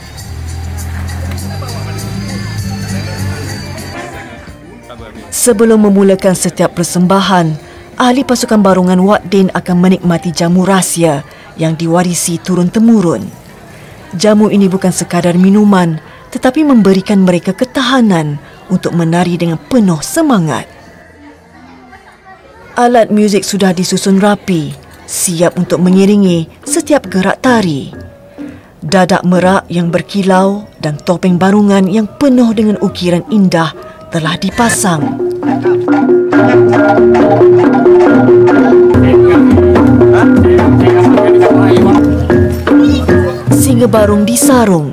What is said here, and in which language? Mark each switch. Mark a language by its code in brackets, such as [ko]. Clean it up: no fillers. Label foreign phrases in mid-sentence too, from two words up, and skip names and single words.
[ms] Sebelum memulakan setiap persembahan, ahli pasukan barongan Wat Din akan menikmati jamu rahsia yang diwarisi turun-temurun. Jamu ini bukan sekadar minuman, tetapi memberikan mereka ketahanan untuk menari dengan penuh semangat. Alat muzik sudah disusun rapi, siap untuk mengiringi setiap gerak tari. Dadak merak yang berkilau dan topeng barongan yang penuh dengan ukiran indah telah dipasang. Singa barung disarung.